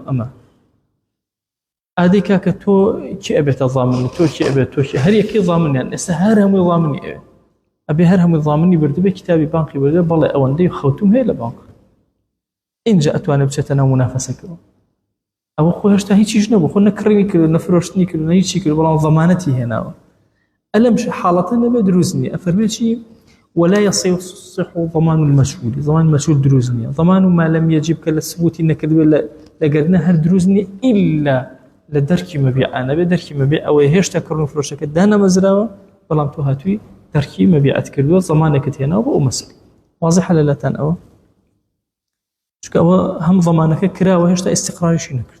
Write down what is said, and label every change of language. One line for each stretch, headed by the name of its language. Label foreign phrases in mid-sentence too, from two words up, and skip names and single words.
Central Kurdish: ئەمە ئادەی کاکە تۆ کی ئەبێتە ضامنی، تۆ کی ئەبێت، تۆ هەر یەکەی ضامنیان، ئێستا هەر هەمووی ضامنی ئەوێ، ئەبێ هەر هەمووی ضامنی بردبێ، کتابی بانقی بردبێ، بەڵێ ئەوەندەی خەوتوم هەیە لە بانق، اینجا ئەتوانێت بچێتە ناو مونافەسەکەەوە. ئەوە خۆ هێشتا هیچیش نەبوو، خۆ نەکڕینی کرد، نەفرۆشتنی کرد، هیچی کرد، بەڵام ضەمانەتی هێناوە. ئەلەم حاڵەتە نەبێ دروست نییە. ئەفەرمێ چی؟
Arabic: ولا يصح ضمان المجهول، ضمان المجهول
Central Kurdish: دروست نییە.
Arabic: ضمان ما لم يجب
Central Kurdish: کە لە سبوتی نەکردوێ لەگەرنە هەر دروست نییە، ئیلا لە دەرکی مەبیعانە بێ. دەرکی مەبیع ئەوەی هێشتا کڕن و فرۆشەکە دانەمەزراوە، بەڵام تۆ هاتووی دەرکی مەبیعەت کردووە، زەمانێکت هێناوە بۆ ئەو مەسەلە. واضحە لەلاتان ئەوە؟ چونکە ئەوە هەم ضەمانەکە کراوە، هێشتا ئیستیقراریشی نەکرد.